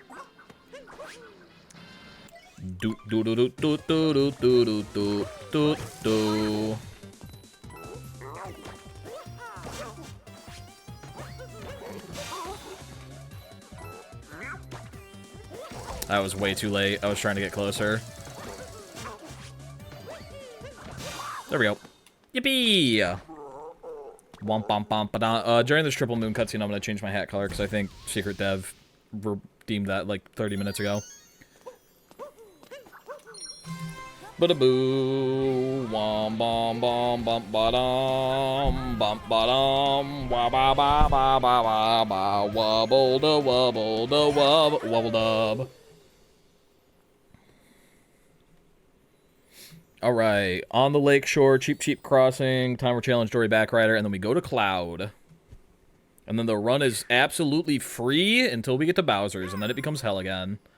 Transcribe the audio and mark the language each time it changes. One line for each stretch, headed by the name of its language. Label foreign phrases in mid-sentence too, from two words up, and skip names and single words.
English: Do do do do do do do do do do do. That was way too late. I was trying to get closer. There we go. Yippee! Womp bomp bomp ba. During this triple moon cutscene, I'm gonna change my hat color because I think Secret Dev redeemed that like 30 minutes ago. Ba-da-boo, wom bom bom bump ba-dum, bump ba-dum, wa ba ba ba ba ba ba, wobble da wobble da wobble, wobble dub. Alright, on the lake shore, cheap crossing, timer challenge, Dory Backrider, and then we go to Cloud. And then the run is absolutely free until we get to Bowser's, and then it becomes hell again.